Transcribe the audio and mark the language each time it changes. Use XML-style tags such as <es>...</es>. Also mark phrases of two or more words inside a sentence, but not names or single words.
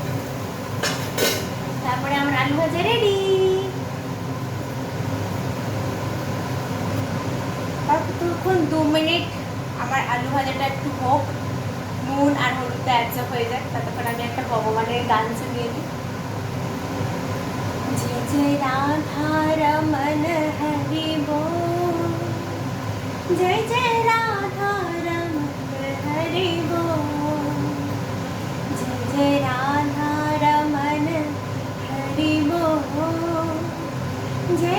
<bn>তারপরে আমার আলু ভাজা রেডি। ততক্ষণ 2 মিনিট আমার আলু ভাজাটা একটু হোক, নুন আর হলুদটা অ্যাবজর্ব হয়ে যায়। ততক্ষণ আমি একটা ভগবানের গান শুনিয়ে দিই।</bn> <hi>जय जय राधा रमन हरि बोल, जय जय राधा रमन हरि बोल, जय जय राधा रमन हरि बोल, जय</hi>